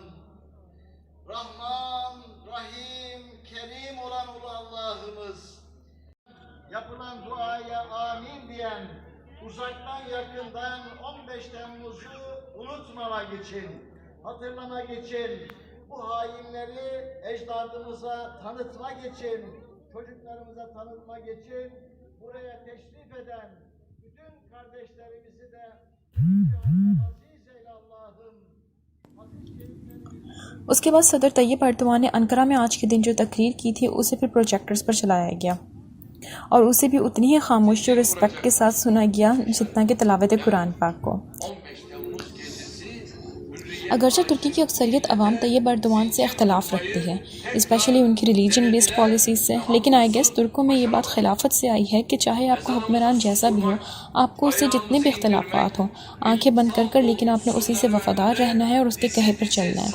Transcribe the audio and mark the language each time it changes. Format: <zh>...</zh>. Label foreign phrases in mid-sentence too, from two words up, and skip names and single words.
<tr>Rahman, Rahim, Kerim olan ulu Allah'ımız, yapılan duaya amin diyen, uzaktan yakından 15 Temmuz'u unutmamak için, hatırlamak için, bu hainleri ecdadımıza tanıtmak için, çocuklarımıza tanıtmak için buraya teşrif eden bütün kardeşlerimizi de aziz eyle Allah'ım.</tr> <ur>اس کے بعد صدر طیب ایردوان نے انقرہ میں آج کے دن جو تقریر کی تھی اسے پھر پروجیکٹرز پر چلایا گیا اور اسے بھی اتنی ہی خاموشی اور ریسپیکٹ کے ساتھ سنا گیا جتنا کہ تلاوت قرآن پاک کو. اگرچہ ترکی کی اکثریت عوام طیب ایردوان سے اختلاف رکھتی ہے، اسپیشلی ان کی</ur> <en>religion based policies</en> <ur>سے، لیکن</ur> <en>I guess</en> <ur>ترکوں میں یہ بات خلافت سے آئی ہے کہ چاہے آپ کا حکمران جیسا بھی ہو، آپ کو اس سے جتنے بھی اختلافات ہوں، آنکھیں بند کر لیکن آپ نے اسی سے وفادار رہنا ہے اور اس کے کہے پر چلنا ہے.</ur>